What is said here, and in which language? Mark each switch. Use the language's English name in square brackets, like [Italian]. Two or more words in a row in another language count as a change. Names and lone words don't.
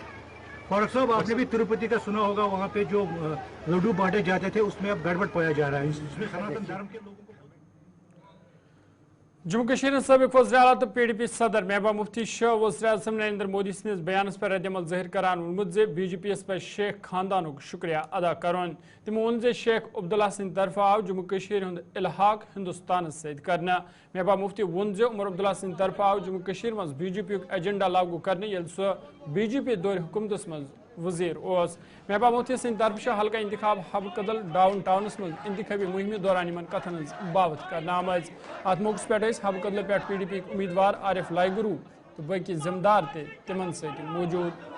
[Hindi] फारूक साहब, आपने भी तिरुपति का सुना होगा, वहाँ पे जो लड्डू बांटे जाते थे उसमें अब गड़बड़ पाया जा रहा है, इसमें सनातन धर्म के लोगों को। [Kashmiri] जम्मू कश्मीर सबक वज़ीर आला तो PDP सदर महबूबा मुफ्ती शाह वज़ीर आज़म नरेंद्र मोदी सन्दिस बयानस पर रद्दअमल ज़ाहिर करान वोनमुत जे BJP पे शेख खानदानुक शुक्रिया अदा करोन। तमो वोन जे शेख अब्दुल्ला सिंह तरफ आव जम्मू कश्मीर हुंद इल्हाक हिंदुस्तान सहित करना। महबूबा मुफ्ती वोन जे उमर अब्दुल्ला सिंह तरफ आव जम्मू कश्मीर मज BJP एजेंडा लागू करने यल सो BJP दौर हुकूमत मज वजीर ओस। महबूबा मुफ्ती सिंह तरफ हल्का इंतखाब हब कदल डाउन टाउनस मज इंतखाबी मुहिम दौरान इन कथन बावत करना आमज। अत मौके पे हब कदल पे PDP उम्मीदवार आरिफ लाइगुरू तो बाकी जिम्मेदार थे तिमन सहित मौजूद।